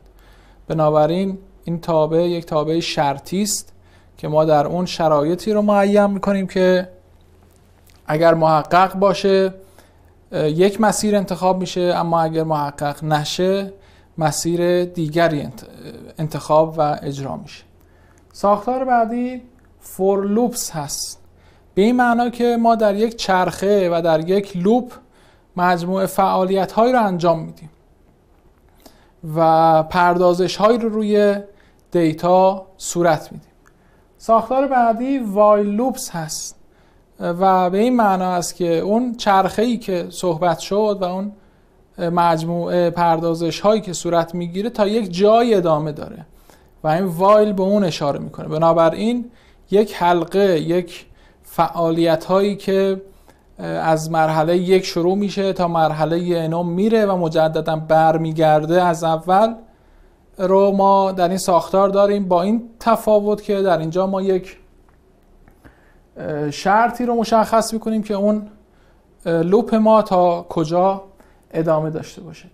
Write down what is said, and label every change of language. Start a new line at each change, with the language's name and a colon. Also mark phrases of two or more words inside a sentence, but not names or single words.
Persian: بنابراین این تابع یک تابع شرطی است که ما در اون شرایطی رو معین میکنیم که اگر محقق باشه یک مسیر انتخاب میشه، اما اگر محقق نشه مسیر دیگری انتخاب و اجرا میشه. ساختار بعدی
English: for loops
Persian: هست. به این معنا که ما در یک چرخه و در یک لوپ مجموعه فعالیت هایی رو انجام میدیم و پردازش هایی رو روی دیتا صورت میدیم. ساختار بعدی
English: while loops
Persian: هست و به این معنا است که اون چرخه‌ای که صحبت شد و اون مجموعه پردازش هایی که صورت میگیره تا یک جای ادامه داره و این وایل به اون اشاره میکنه. بنابراین یک حلقه، یک فعالیت هایی که از مرحله یک شروع میشه تا مرحله نهم میره و مجددا برمیگرده از اول رو ما در این ساختار داریم، با این تفاوت که در اینجا ما یک شرطی رو مشخص میکنیم که اون لوپ ما تا کجا ادامه داشته باشه.